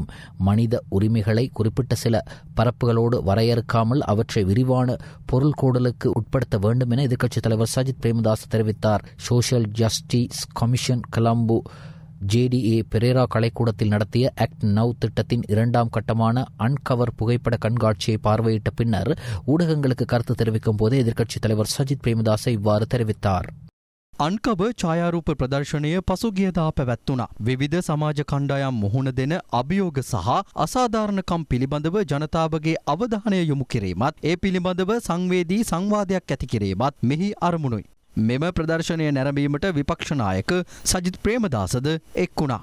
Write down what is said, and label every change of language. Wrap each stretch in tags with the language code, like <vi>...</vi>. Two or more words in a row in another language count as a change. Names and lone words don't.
<ta>மனித உரிமைகளை குறிப்பிட்ட சில பரப்புகளோடு வரையறுக்காமல் அவற்றை விரிவான பொருள் கோடலுக்கு உட்படுத்த வேண்டும் என எதிர்க்கட்சித் தலைவர் சஜித் பிரேமதாஸ் தெரிவித்தார். சோஷியல் ஜஸ்டிஸ் கமிஷன் கொலம்போ JDA பெரேரா கலைக்கூடத்தில் நடத்திய ஆக்ட் நவ் திட்டத்தின் 2ஆம் கட்டமான அன்கவர் புகைப்பட கண்காட்சியை பார்வையிட்ட பின்னர் ஊடகங்களுக்கு கருத்து தெரிவிக்கும் போது எதிர்க்கட்சித் தலைவர் சஜித் பிரேமதாஸ் இவ்வாறு தெரிவித்தார்.</ta> <si>අන්කව ඡායාරූප ප්‍රදර්ශනය පසුගියදා පැවැත්වුණා. විවිධ සමාජ කණ්ඩායම් මුහුණ දෙන අභියෝග සහ අසාධාරණකම් පිළිබඳව ජනතාවගේ අවධානය යොමු කිරීමත් ඒ පිළිබඳව සංවේදී සංවාදයක් ඇති කිරීමත් මෙහි අරමුණුයි. මෙම ප්‍රදර්ශනය නැරඹීමට විපක්ෂ නායක සජිත් ප්‍රේමදාසද එක් වුණා.</si>